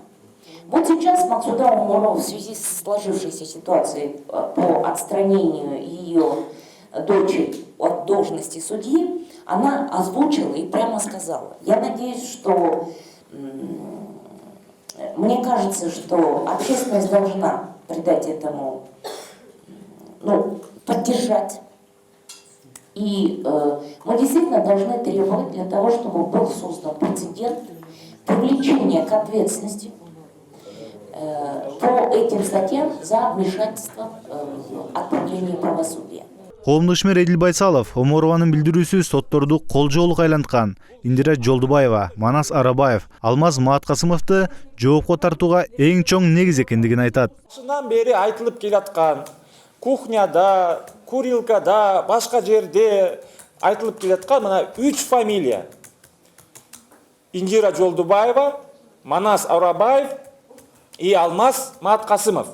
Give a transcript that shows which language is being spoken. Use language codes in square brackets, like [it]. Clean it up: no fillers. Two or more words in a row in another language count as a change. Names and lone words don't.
[ru] Вот сейчас Максуда Оморова в связи с сложившейся ситуацией по отстранению ее дочери от должности судьи, она озвучила и прямо сказала: я надеюсь, что мне кажется, что общественность должна придать этому, поддержать. И мы действительно должны требовать для того, чтобы был создан прецедент привлечения к ответственности по этим статьям за вмешательство в отправление правосудия. [ky] Коомдук ишмер Эдил Байсалов Оморованын билдирүүсү сотторду кол жоолук айланткан Индира Жолдубаева, Манас Арабаев, Алмаз Мааткасымовду жоопко тартууга эң чоң негиз экендигин айтат. Башынан бери айтылып келаткан кухняда, курилкада, башка жерде айтылып келаткан мына 3 фамилия: Индира Жолдубаева, Манас Арабаев [ru] и Алмаз Мааткасымов.